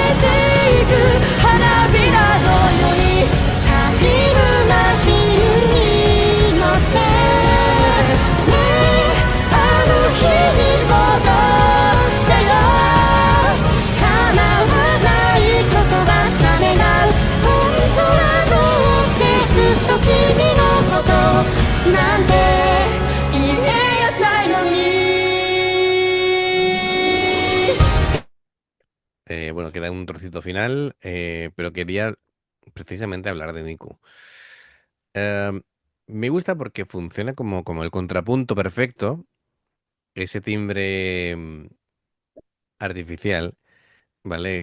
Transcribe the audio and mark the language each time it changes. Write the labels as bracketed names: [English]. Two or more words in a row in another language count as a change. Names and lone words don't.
[Japanese] ていく花びらのようにタイムマシンに乗ってねあの日に戻してよ叶わないことばかりな本当はどうしてずっと君のことなんて言えやしないのに [Spanish] Bueno, queda un trocito final, pero quería precisamente hablar de Miku. Eh, Me gusta porque funciona como el contrapunto perfecto, ese timbre artificial, ¿vale?